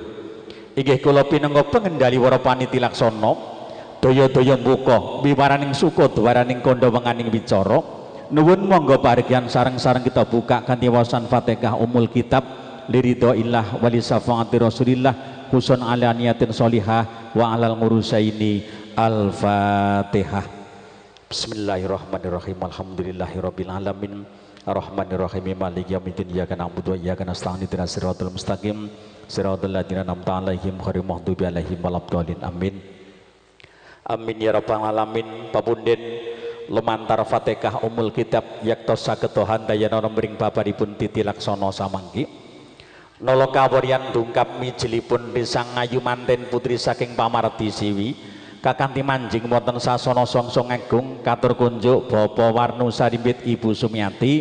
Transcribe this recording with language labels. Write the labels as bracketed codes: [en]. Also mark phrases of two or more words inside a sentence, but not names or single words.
[jv] Inggih kula pinangka pengendali para paniti laksana daya-daya mbuka wiwaraning suka dwaraning kandha wenganing wicara. Nuwun monggo paringgan sareng-sareng kita buka kanthi waosan [ar] فاتحة أم الكتاب لرضى الله ولي شفاعة رسول الله حسن على نية صالحة وعلى العروسين. الفاتحة. بسم الله الرحمن الرحيم. الحمد لله رب العالمين. الرحمن الرحيم. مالك يوم الدين. إياك نعبد وإياك نستعين. اهدنا الصراط المستقيم. صراط الذين أنعمت عليهم غير المغضوب عليهم ولا الضالين. آمين. آمين يا رب العالمين. [jv] Papunden lumantar [ar] فاتحة أم الكتاب [jv] yaktos saged handayana mring babaripun Titi Laksana samangki. Nala kawuryan dungkap mijilipun Risang Ayu manten putri saking pamarti siwi kakanthi manjing wonten sasana songsong agung katur kunjuk Bapak Warnu Sarimbit Ibu Sumiati.